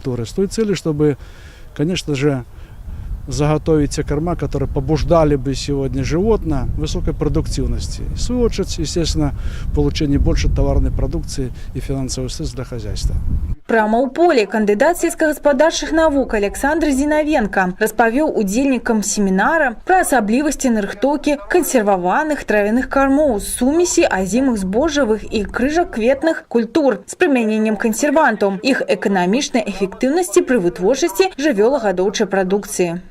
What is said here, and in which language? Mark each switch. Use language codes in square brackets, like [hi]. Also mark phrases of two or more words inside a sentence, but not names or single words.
[ru] С той целью, чтобы, конечно же, заготовить те корма, которые побуждали бы сегодня животное высокой продуктивности. И в свою очередь, естественно, получение больше товарной продукции и финансовых средств для хозяйства. [be] Прямо у поле кандидат сельскохозяйственных наук Александр Зиновенко распавёў удзельнікам семінара пра асаблівасці нарыхтоўкі кансерваваных травяных кормов з сумесі азімых збожжавых і крыжакветных культур з прымяненнем кансервантаў, іх эканамічнай эфектыўнасці пры вытворчасці жывёлагадоўчай прадукцыі.